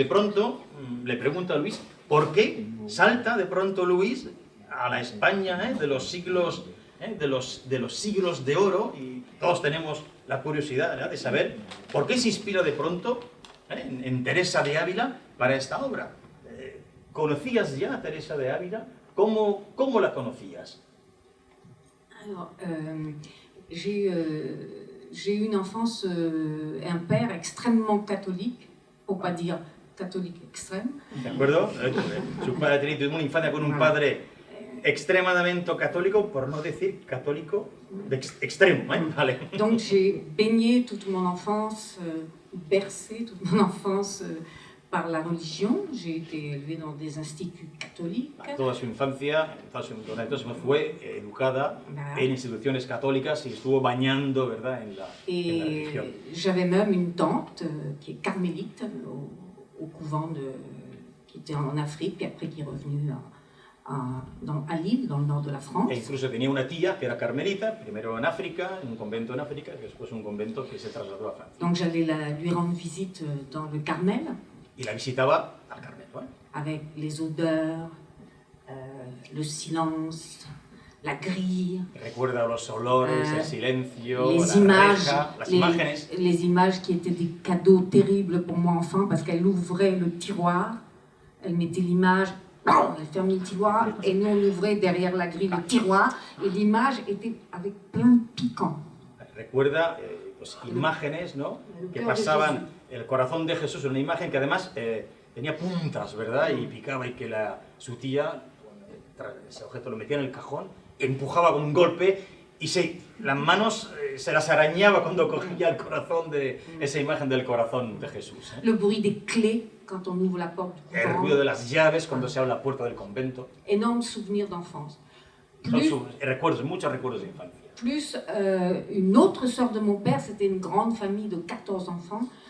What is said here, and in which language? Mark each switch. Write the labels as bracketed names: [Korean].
[Spanish] Y de pronto le pregunta a Luis, ¿por qué salta de pronto Luis a la España de los siglos de oro? Y todos tenemos la curiosidad, ¿verdad?, de saber por qué se inspira de pronto en Teresa de Ávila para esta obra. ¿Conocías ya a Teresa de Ávila? ¿Cómo la conocías? [French] Alors, j'ai eu une enfance et un père extrêmement catholique, pour pas dire catholique extrême. [Spanish] ¿De acuerdo? Su padre ha tenido una infancia con un padre extremadamente católico, por no decir católico de extremo, vale. [French] Donc j'ai baigné toute mon enfance, bercé toute mon enfance par la religion. J'ai été élevée dans des instituts catholiques. [Spanish] Toda su infancia, fue educada en instituciones católicas y estuvo bañando, ¿verdad?, en la religión. [French] J'avais même une tante qui est carmélite au couvent qui était en Afrique, puis après qui est revenue à Lille, dans le nord de la France. [Spanish] E incluso tenía una tía que era carmelita, primero en África, en un convento en África, y después un convento que se trasladó a Francia. [French] Donc j'allais lui rendre visite dans le Carmel. [Spanish] Y la visitaba al Carmel, ¿no? [French] Avec les odeurs, le silence, la grille. [Spanish] Recuerda los olores, el silencio, [French] les [Spanish] la [French] images, [Spanish] reja, las imágenes. [French] Les images qui étaient des cadeaux terribles pour moi enfant, parce qu'elle ouvrait le tiroir, elle mettait l'image, elle fermait le tiroir, et nous on ouvrait derrière la grille le tiroir, et l'image était avec plein de piquants. [Spanish] Recuerda pues, imágenes, ¿no?, que pasaban el corazón de Jesús, una imagen que además tenía puntas, ¿verdad?, y picaba, y que su tía, ese objeto lo metía en el cajón, empujaba con un golpe y las manos se las arañaba cuando cogía el corazón de esa imagen del corazón de Jesús. [French] Le bruit des clés quand on ouvre la porte du [Spanish] El ruido de las llaves cuando se abre la puerta del convento. [French] Énormes souvenirs d'enfance. [Spanish] Muchos recuerdos de infancia. [French] Plus une autre sœur de mon père, c'était une grande famille de 14 enfants.